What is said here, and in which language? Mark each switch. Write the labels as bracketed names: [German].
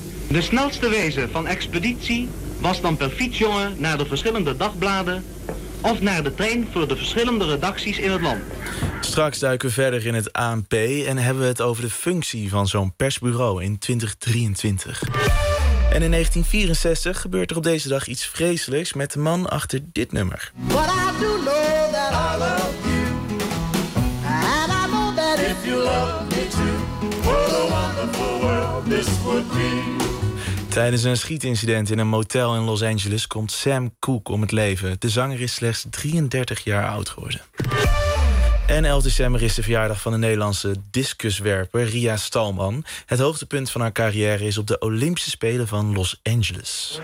[Dutch] De snelste wijze van expeditie was dan per fietsjongen naar de verschillende dagbladen of naar de trein voor de verschillende redacties in het land. Straks duiken we verder in het ANP en hebben we het over de functie van zo'n persbureau in 2023. En in 1964 gebeurt er op deze dag iets vreselijks met de man achter dit nummer. [English] But I do know that I love you. And I know that if you love me too, what a wonderful world this would be. [Dutch] Tijdens een schietincident in een motel in Los Angeles komt Sam Cooke om het leven. De zanger is slechts 33 jaar oud geworden. En 11 december is de verjaardag van de Nederlandse discuswerper Ria Stalman. Het hoogtepunt van haar carrière is op de Olympische Spelen van Los Angeles.